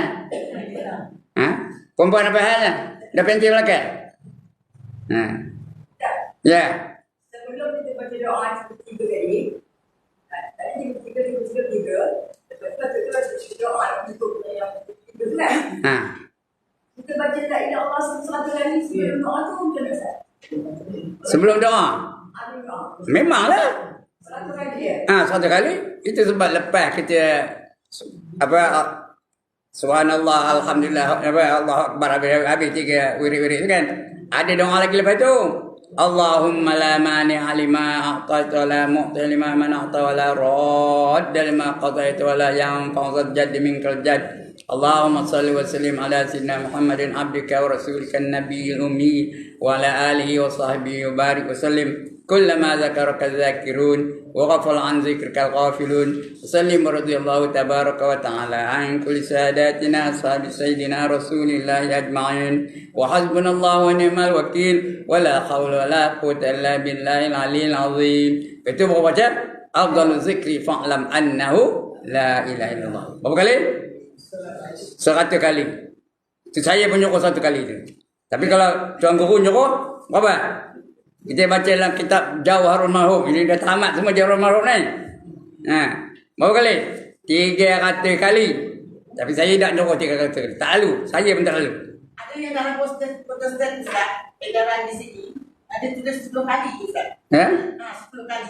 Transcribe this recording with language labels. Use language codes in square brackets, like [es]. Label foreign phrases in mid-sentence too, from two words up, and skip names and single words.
[ms] Perempuan apa halnya? Dah pencin belakang? Ya. Sebelum kita baca doa seperti 3 kali, tadi 3, lepas tu baca doa untuk yang 3 kan? Kita baca [ar] لا إله إلا الله [ms] 100 kali sebelum doa tu macam mana? Sebelum doa? Memanglah. 100 kali ya? 100 kali. Itu sebab lepas kita [ar] سبحان الله، الحمد لله، الله أكبر [ms] habis 3 wirid-wirid tu kan. Ada doa lagi lepas tu. [ar] اللهم لا مانع لما أعطيت ولا معطي لما منعت ولا راد لما قضيت ولا ينفع ذا الجد منك الجد. اللهم صل وسلم على سيدنا محمد عبدك ورسولك النبي الأمي وعلى آله وصحبه وبارك وسلم. كلما ذكرك الذاكرون وغفل عن ذكرك الغافلون وسلم رضي الله تبارك وتعالى عن كل ساداتنا أصحاب سيدنا رسول الله أجمعين وحسبنا الله ونعم الوكيل ولا حول ولا قوة إلا بالله العلي العظيم. [ms] Itu berapa baca? [ar] أفضل الذكر فاعلم أنه لا إله إلا الله. [ms] Berapa kali? 100 kali. Itu saya pun nyuruh 1 kali itu. Tapi kalau tuan guru nyuruh berapa? Kita baca dalam kitab Jawharul Mahum. Ini dah tamat semua Jawharul Mahum ni. Berapa kali? 300 kali. Tapi saya tak nyuruh 300 kali. Tak lalu. Saya pun tak lalu. Ada yang dalam poster Ustaz, edaran di sini, ada tulis 10 kali Ustaz. 10 kali.